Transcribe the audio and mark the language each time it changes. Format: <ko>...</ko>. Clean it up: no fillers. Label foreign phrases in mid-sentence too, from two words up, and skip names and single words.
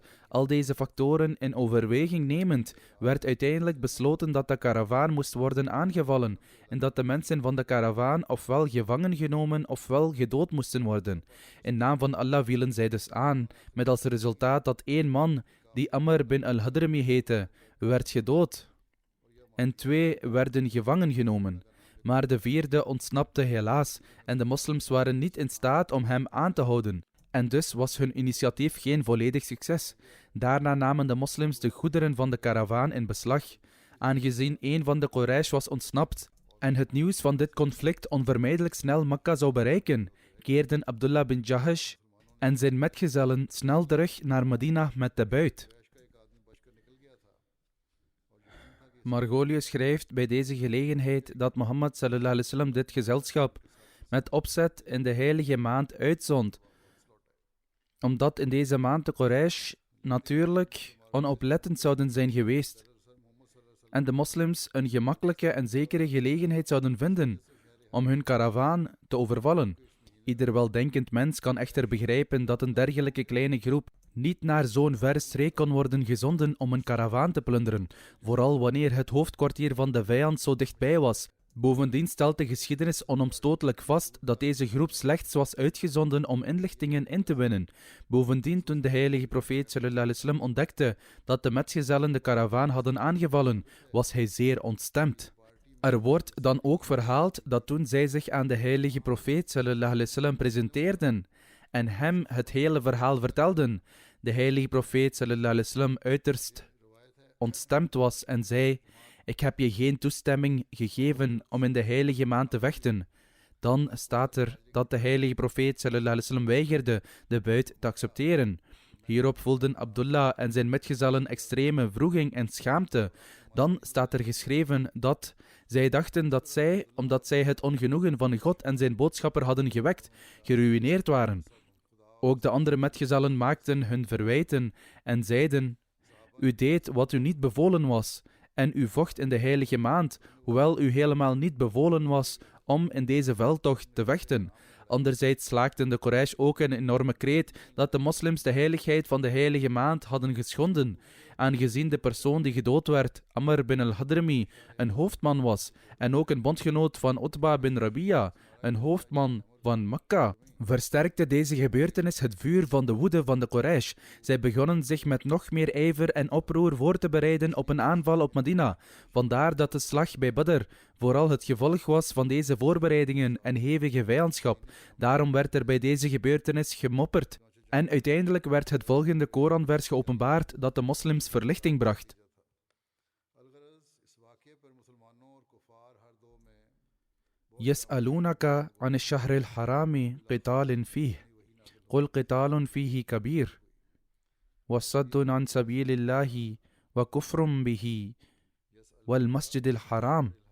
<nl>Al deze factoren in overweging nemend, werd uiteindelijk besloten dat de karavaan moest worden aangevallen en dat de mensen van de karavaan ofwel gevangen genomen ofwel gedood moesten worden. In naam van Allah vielen zij dus aan, met als resultaat dat 1 man, die Amr bin al-Hadrami heette, werd gedood en 2 werden gevangen genomen. Maar de 4e ontsnapte helaas en de moslims waren niet in staat om hem aan te houden. En dus was hun initiatief geen volledig succes. Daarna namen de moslims de goederen van de karavaan in beslag. Aangezien 1 van de Quraysh was ontsnapt en het nieuws van dit conflict onvermijdelijk snel Mekka zou bereiken, keerden Abdullah bin Jahash en zijn metgezellen snel terug naar Medina met de buit. Margolius schrijft bij deze gelegenheid dat Mohammed</nl> <ar>صلى الله عليه وسلم</ar> <nl>dit gezelschap met opzet in de heilige maand uitzond, omdat in deze maand de Quraysh natuurlijk onoplettend zouden zijn geweest en de moslims een gemakkelijke en zekere gelegenheid zouden vinden om hun karavaan te overvallen. Ieder weldenkend mens kan echter begrijpen dat een dergelijke kleine groep niet naar zo'n verre streek kon worden gezonden om een karavaan te plunderen, vooral wanneer het hoofdkwartier van de vijand zo dichtbij was. Bovendien stelt de geschiedenis onomstotelijk vast dat deze groep slechts was uitgezonden om inlichtingen in te winnen. Bovendien, toen de heilige profeet</nl> <ar>صلى الله عليه وسلم</ar> <nl>ontdekte dat de metgezellen de karavaan hadden aangevallen, was hij zeer ontstemd. Er wordt dan ook verhaald dat toen zij zich aan de heilige profeet</nl> <ar>صلى الله عليه وسلم</ar> <nl>presenteerden en hem het hele verhaal vertelden, de heilige profeet</nl> <ar>صلى الله عليه وسلم</ar> <nl>uiterst ontstemd was en zei: "Ik heb je geen toestemming gegeven om in de heilige maand te vechten." Dan staat er dat de heilige profeet</nl> <ar>صلى الله عليه وسلم</ar> <nl>weigerde de buit te accepteren. Hierop voelden Abdullah en zijn metgezellen extreme wroeging en schaamte. Dan staat er geschreven dat zij dachten dat zij, omdat zij het ongenoegen van God en zijn boodschapper hadden gewekt, geruïneerd waren. Ook de andere metgezellen maakten hun verwijten en zeiden: "U deed wat u niet bevolen was en u vocht in de heilige maand, hoewel u helemaal niet bevolen was om in deze veldtocht te vechten." Anderzijds slaakten de Quraysh ook een enorme kreet dat de moslims de heiligheid van de heilige maand hadden geschonden, aangezien de persoon die gedood werd, Amr bin al-Hadrami, een hoofdman was en ook een bondgenoot van Utba bin Rabia, een hoofdman van Mekka. Versterkte deze gebeurtenis het vuur van de woede van de Quraysh. Zij begonnen zich met nog meer ijver en oproer voor te bereiden op een aanval op Medina. Vandaar dat de slag bij Badr vooral het gevolg was van deze voorbereidingen en hevige vijandschap. Daarom werd er bij deze gebeurtenis gemopperd. En uiteindelijk werd het volgende Koranvers geopenbaard dat de moslims verlichting bracht.</nl> <ar>يسألونك عن الشهر الحرام قتال فيه قل قتال فيه كبير وصد عن سبيل الله وكفر به والمسجد الحرام</ar>